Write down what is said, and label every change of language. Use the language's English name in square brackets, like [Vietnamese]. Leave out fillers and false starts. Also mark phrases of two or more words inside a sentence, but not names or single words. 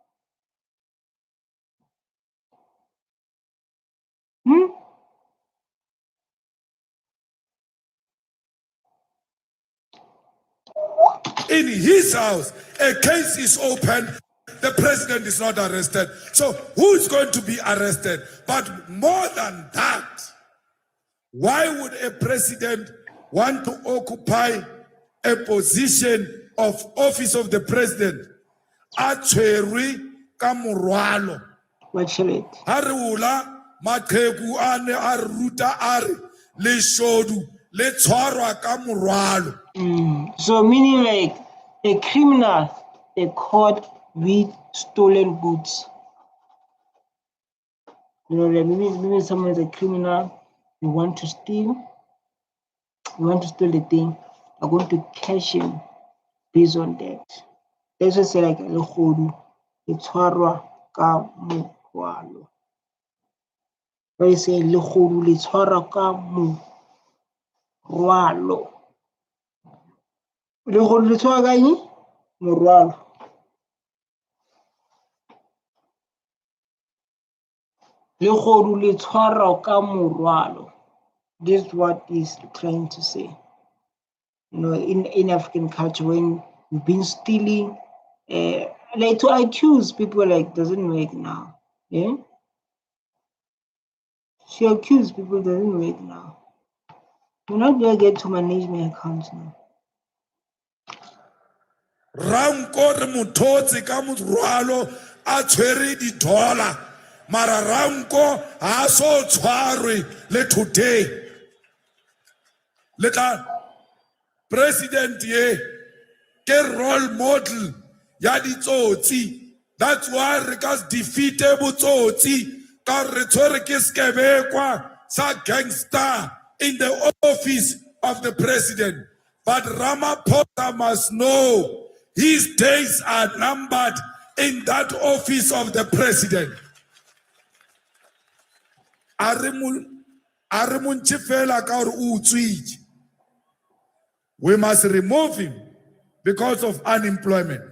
[English] In his house, a case is open. The president is not arrested. So who's going to be arrested? But more than that, why would a president want to occupy a position of office of the president? [Southern Sotho] Atshwerwe ka morwalo. [English] Watch it. [Southern Sotho] Ha re ula maqheku a ne a ruta a re leshodu le tshwarwa ka morwalo. [English] So meaning like a criminal, they caught with stolen goods. You know, like maybe someone is a criminal, you want to steal the thing, you're going to catch him based on that. Let's just say like [Southern Sotho] legodu, le tshwarwa ka morwalo. [English] When you say [Southern Sotho] legodu le tshwarwa ka morwalo. Legodu le tshwarwa ka eng? Morwalo. Legodu le tshwarwa ka morwalo. [English] This is what he's trying to say. You know, in African culture, when you've been stealing, like to accuse people like doesn't work now. Yeah. To accuse people doesn't work now. You're not gonna get to manage my accounts now. [Southern Sotho] Ranko re mothotse ka morwalo a tshwere di-dollar mara Ranko ha so tshwarwe le today le tla president ye ke [English] role model [Southern Sotho] ya ditsotsi. [English] That's why [Southern Sotho] re ka defeate botsotsi ka re tshwere ke skebekwa sa gangster [English] in the office of the president. But Ramaphosa must know his days are numbered in that office of the president. We must remove him because of unemployment.